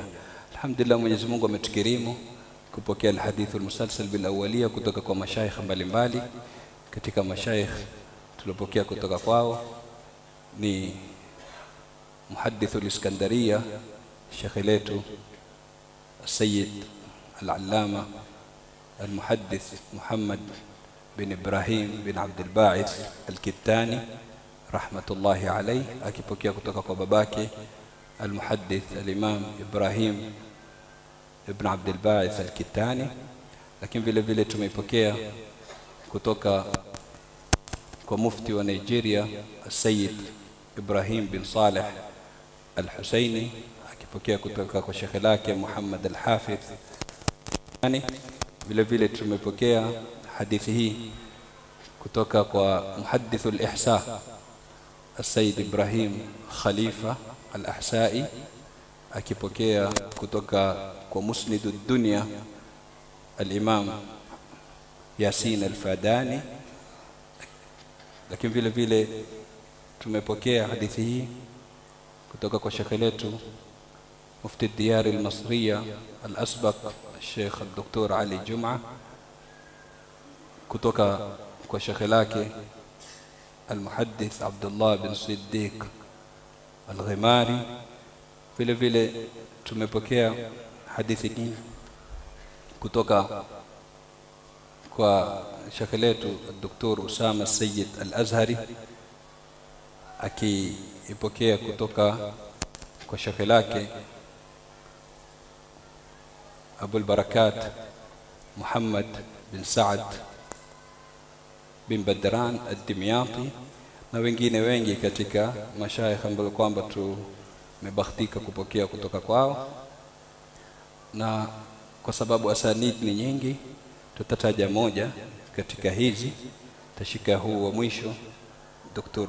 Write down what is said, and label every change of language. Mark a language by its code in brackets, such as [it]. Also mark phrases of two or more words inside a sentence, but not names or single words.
[sw] Alhamdulillah, Mwenyezi Mungu ametukirimu kupokea [ar] الحديث المسلسل بالأولية [sw] kutoka kwa mashayikh mbalimbali. Katika mashayikh tulipokea kutoka kwao ni [ar] محدث الإسكندرية, [sw] shekhi letu [ar] السيد العلامة المحدث محمد بن إبراهيم بن عبد الباعث الكتاني رحمة الله عليه. [sw] akipokea kutoka kwa babake [ar] المحدث الإمام إبراهيم ابن عبد الباعث الكتاني. [sw] lakini vile vile tumepokea kutoka kwa mufti wa Nigeria [ar] السيد إبراهيم بن صالح الحسيني, [sw] akipokea kutoka kwa shekhe lake Muhammad al-Hafidh. Yani vile vile tumepokea hadithi hii kutoka kwa [ar] محدث الأحساء السيد إبراهيم خليفة الأحسائي, [sw] akipokea kutoka kwa [ar] مسند الدنيا [sw] al-Imam Yasin al-Fadani. Lakini vile vile tumepokea hadithi hii kutoka kwa shekhe letu [ar] مفتي الديار المصرية الأسبق الشيخ الدكتور علي جمعة, [sw] kutoka kwa shekhe lake [ar] المحدث عبد الله بن صديق الغماري. [sw] vile vile tumepokea hadithi hii kutoka kwa shekhe letu [ar] الدكتور أسامة السيد الأزهري, [sw] akipokea kutoka kwa shekhe lake [ar] أبو البركات محمد بن سعد بن بدران الدمياطي, [sw] na wengine wengi katika mashayikh ambao kwamba tumebahatika kupokea kutoka kwao. na kwa sababu asanid ni nyingi tutataja moja katika hizi. Tashika huu wa mwisho, Dr.